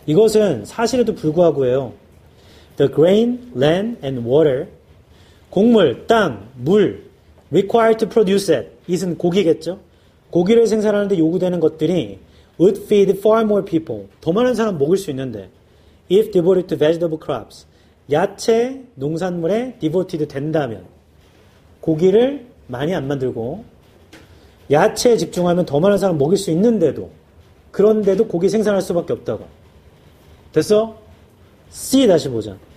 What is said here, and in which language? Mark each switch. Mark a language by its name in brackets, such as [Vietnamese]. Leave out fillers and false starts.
[Korean] 이것은 사실에도 불구하고요. [English] The grain, land, and water. [Korean] 곡물, 땅, 물. [English] Required to produce it. [Korean] it은 고기겠죠? 고기를 생산하는데 요구되는 것들이 [English] would feed far more people. [Korean] 더 많은 사람 먹을 수 있는데 [English] if devoted to vegetable crops. [Korean] 야채, 농산물에 devoted 된다면 고기를 많이 안 만들고 야채에 집중하면 더 많은 사람 먹일 수 있는데도 그런데도 고기 생산할 수밖에 없다고. 됐어? C 다시 보자.